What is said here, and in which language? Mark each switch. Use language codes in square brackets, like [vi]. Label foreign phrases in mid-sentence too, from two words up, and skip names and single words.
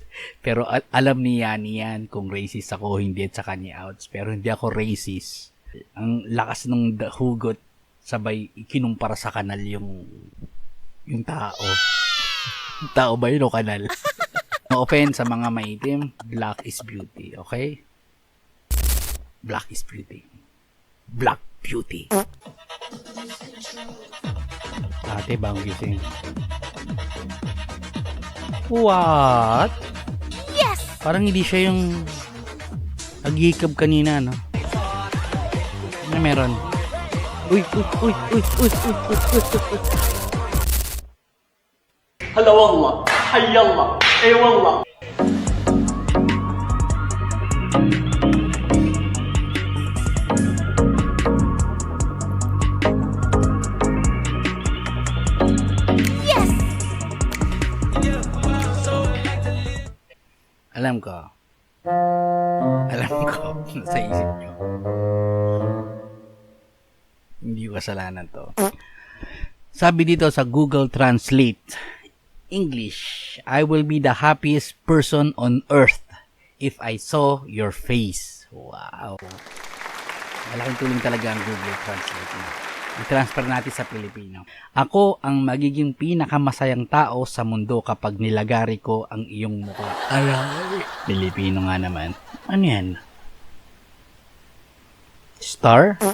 [tl] Pero alam niya niyan kung racist ako, hindi at saka niya outs. Pero hindi ako racist. Ang lakas ng hugot, sabay kinumpara sa kanal yung tao. Tao ba yun o kanal? [en] No offense [tl] sa mga maitim, [en] black is beauty, okay? Black is beauty. Black beauty. [tl] Ate bang gising? [en] What? Yes! [tl] Parang hindi siya yung naghihikab kanina, no? Ano meron? Uy! [ar] هلا والله حي الله اي والله [en] Yes! [tl] Alam ko nasa isip nyo. Hindi ko kasalanan to. Sabi dito sa Google Translate, English, [en] I will be the happiest person on earth if I saw your face. [tl] Wow. Malaking tulong talaga ang Google Translate. I-transfer natin sa Pilipino. Ako ang magiging pinakamasayang tao sa mundo kapag nilagari ko ang iyong mukha. Aray. Pilipino nga naman. Ano yan? Star?